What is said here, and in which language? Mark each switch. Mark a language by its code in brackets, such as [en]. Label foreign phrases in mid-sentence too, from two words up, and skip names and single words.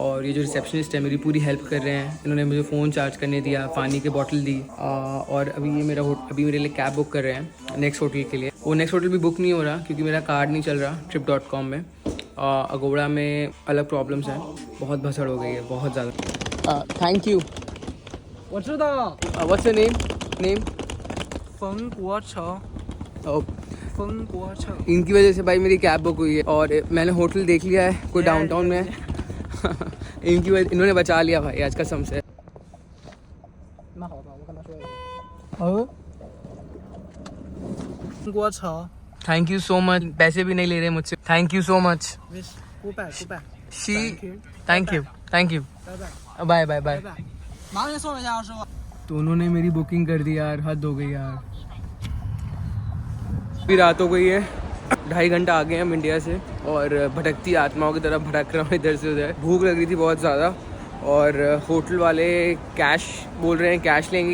[hi] और ये जो रिसेप्शनिस्ट है मेरी पूरी हेल्प कर रहे हैं, इन्होंने मुझे [en] phone charge [hi] करने दिया, पानी की बॉटल दी। और अभी ये अभी मेरे लिए कैब बुक कर रहे हैं [en] next hotel [hi] के लिए। वो [en] next hotel [hi] भी बुक नहीं हो रहा क्योंकि मेरा कार्ड नहीं चल रहा trip.com में। अगोड़ा में अलग प्रॉब्लम्स हैं, बहुत भसड़ हो गई है बहुत ज़्यादा। [en] thank you. [zh] 我知道 [en] What's your name? Name? [zh] 冯国成 [en] Oh, [zh] 冯国成 [hi] इनकी वजह से भाई मेरी कैब बुक हुई है और मैंने होटल देख लिया है कोई डाउनटाउन में है। इनकी वजह इन्होंने बचा लिया भाई आज कसम से। [zh] 蛮好的，我跟他说一下。冯国成 [en] thank you so much. [hi] पैसे भी नहीं ले रहे मुझसे, [en] thank you so much. goodbye शी thank you [zh] 拜拜 [en] bye bye bye. [zh] 麻烦您送我一下，师傅。 [hi] तो उन्होंने मेरी बुकिंग कर दी यार, हद हो गई यार। अभी रात हो गई है, 2.5 घंटा आ गए हम इंडिया से और भटकती आत्माओं की तरह भटक रहा हूँ इधर से उधर। भूख लग रही थी बहुत ज़्यादा और होटल वाले कैश बोल रहे हैं, कैश लेंगे।